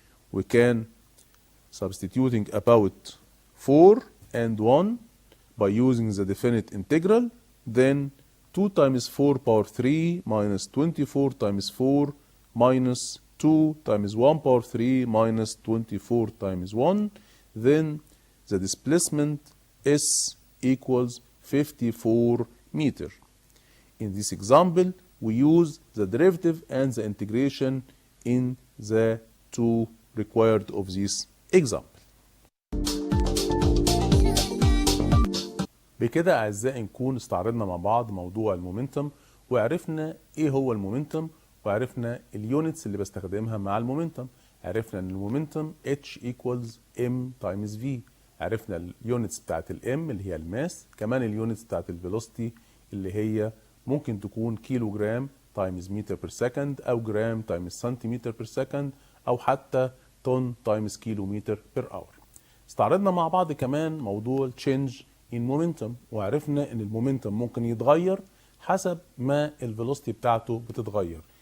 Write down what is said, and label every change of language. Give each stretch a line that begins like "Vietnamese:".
English: we can substituting about 4 and 1 by using the definite integral, then 2 times 4 power 3 minus 24 times 4 minus 2 times 1 power 3 minus 24 times 1, then the displacement S equals 54 meter. In this example, we use the derivative and the integration in the two required of this example.
Arabic: بكده أعزائي نكون استعرضنا مع بعض موضوع المومنتم، وعرفنا ايه هو المومنتم، وعرفنا اليونتس اللي بستخدمها مع المومنتم. عرفنا ان المومنتم
English: H equals M times V.
Arabic: عرفنا اليونتس بتاعت الام اللي هي الماس، كمان اليونتس بتاعت الفيلوسيتي اللي هي ممكن تكون
English: kilogram times metre per second,
Arabic: او
English: gram times centimetre per second,
Arabic: او حتى
English: Ton times kilometre per hour.
Arabic: استعرضنا مع بعض كمان موضوع
English: change in momentum،
Arabic: وعرفنا ان المومنتم ممكن يتغير حسب ما الفيلوسيتي بتاعته بتتغير.